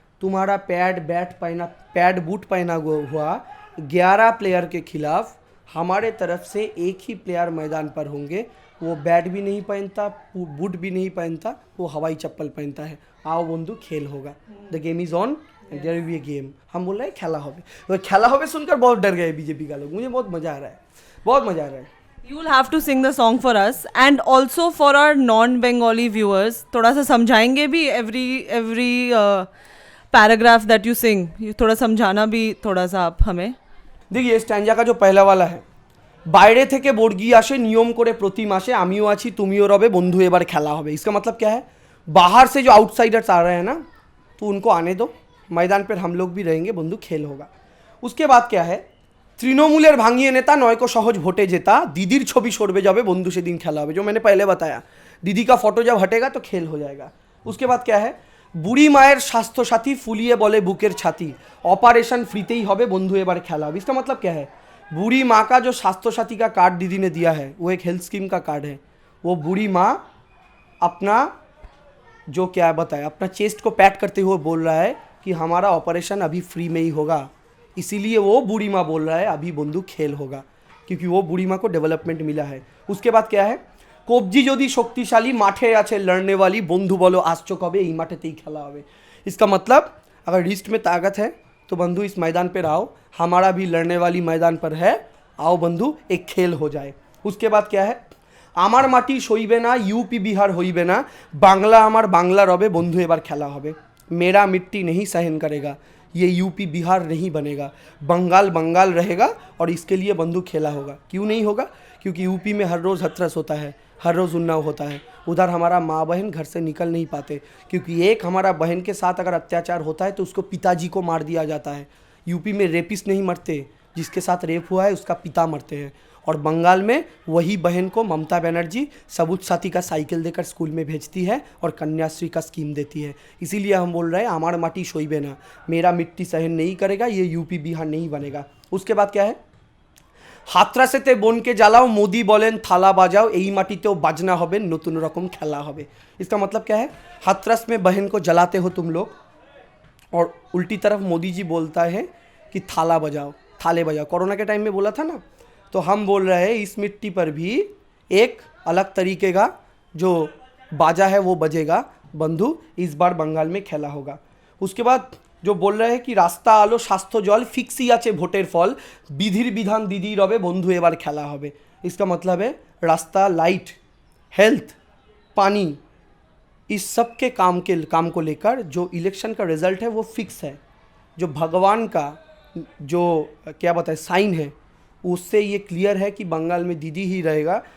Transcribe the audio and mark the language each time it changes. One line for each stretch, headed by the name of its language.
Hindi: तुम्हारा pad boot पहना हुआ 11 प्लेयर के खिलाफ हमारे तरफ से एक ही प्लेयर मैदान पर होंगे, वो बैट भी नहीं पहनता, बूट भी नहीं पहनता, वो हवाई चप्पल पहनता है। आओ बंधु खेल होगा,
English: The game is on, there will be a game.
Hindi: हम बोल रहे हैं
Bangla: खेला होबे।
Hindi: तो खेला होबे सुनकर बहुत डर गए बीजेपी का लोग। मुझे बहुत मजा आ रहा है, बहुत मजा आ रहा है।
English: You will have to sing the song for us and also for our non-Bengali viewers.
Hindi: थोड़ा सा समझाएंगे भी
English: every paragraph that you sing.
Hindi: थोड़ा समझाना भी थोड़ा सा आप हमें। देखिए स्टैंजा का जो पहला वाला है,
Bangla: বাইরে থেকে বর্গী আসে নিয়ম করে প্রতি মাসে আমিও আছি তুমিও রবে বন্ধু এবার খেলা হবে।
Hindi: इसका मतलब क्या है, बाहर से जो आउटसाइडर्स आ रहे हैं ना, तो उनको आने दो, मैदान पर हम लोग भी रहेंगे बंधु, खेल होगा। उसके बाद क्या है,
Bangla: তৃণমূলের ভাঙিয়ে নেতা নয়কো সহজ ভোটে জেতা, দিদির ছবি সরবে যাবে বন্ধু সেদিন খেলা হবে,
Hindi: जो मैंने पहले बताया, दीदी का फोटो जब हटेगा तो खेल हो जाएगा। उसके बाद क्या है,
Bangla: বুড়ি মায়ের স্বাস্থ্য সাথী ফুলিয়ে বলে বুকের ছাতি, ऑपरेशन फ्रीते ही হবে বন্ধু এবার খেলা হবে।
Hindi: इसका मतलब क्या है, बूढ़ी माँ का जो स्वास्थ्य साथी का कार्ड दीदी ने दिया है वो एक हेल्थ स्कीम का कार्ड है। वो बूढ़ी माँ अपना जो क्या बताए, अपना चेस्ट को पैट करते हुए बोल रहा है कि हमारा ऑपरेशन अभी फ्री में ही होगा, इसीलिए वो बूढ़ी माँ बोल रहा है अभी बंधु खेल होगा, क्योंकि वो बूढ़ी माँ को डेवलपमेंट मिला है। उसके बाद क्या है,
Bangla: কবজি যদি শক্তিশালী মাঠে আছে লড়নে वाली, বন্ধু বলো আসছো কবে, এই মাঠেতেই খেলা হবে।
Hindi: इसका मतलब अगर रिस्ट में ताकत है तो बंधु इस मैदान पर आओ, हमारा भी लड़ने वाली मैदान पर है, आओ बंधु एक खेल हो जाए। उसके बाद क्या है,
Bangla: আমার মাটি সইবে না यूपी बिहार হইবে না, বাংলা আমার বাংলা রবে বন্ধু এবার খেলা হবে।
Hindi: मेरा मिट्टी नहीं सहन करेगा, ये यूपी बिहार नहीं बनेगा, बंगाल बंगाल रहेगा, और इसके लिए बंधु खेला होगा। क्यों नहीं होगा, क्योंकि यूपी में हर रोज़ हथरस होता है, हर रोज़ उन्नाव होता है, उधर हमारा माँ बहन घर से निकल नहीं पाते, क्योंकि एक हमारा बहन के साथ अगर अत्याचार होता है तो उसको पिताजी को मार दिया जाता है। यूपी में रेपिस्ट नहीं मरते, जिसके साथ रेप हुआ है उसका पिता मरते हैं। और बंगाल में वही बहन को ममता बनर्जी सबूत साथी का साइकिल देकर स्कूल में भेजती है और कन्याश्री का स्कीम देती है। इसीलिए हम बोल रहे हैं हमारा
Bangla: माटी सोइबे ना,
Hindi: मेरा मिट्टी सहन नहीं करेगा, ये यूपी बिहार नहीं बनेगा। उसके बाद क्या है,
Bangla: হাতরাসেতে বোনকে জ্বালাও মোদি বলেন থালা বাজাও, এই মাটিতেও বাজনা হবে, নতুন রকম খেলা হবে।
Hindi: इसका मतलब क्या है, हाथरस में बहन को जलाते हो तुम लोग, और उल्टी तरफ मोदी जी बोलता है कि थाला बजाओ, थाले बजाओ। कोरोना के टाइम में बोला था ना, तो हम बोल रहे हैं इस मिट्टी पर भी एक अलग तरीके का जो बाजा है वो बजेगा बंधु, इस बार बंगाल में खेला होगा। उसके बाद जो बोल रहे हैं कि रास्ता
Bangla: आलो স্বাস্থ্য জল ফিক্সই আছে ভোটের ফল, বিধির বিধান দিদি রবে বন্ধু এবার খেলা হবে।
Hindi: इसका मतलब है रास्ता, लाइट, हेल्थ, पानी, इस सब के काम को लेकर जो इलेक्शन का रिजल्ट है वो फिक्स है, जो भगवान का जो क्या बताए साइन है उससे ये क्लियर है कि बंगाल में दीदी ही रहेगा।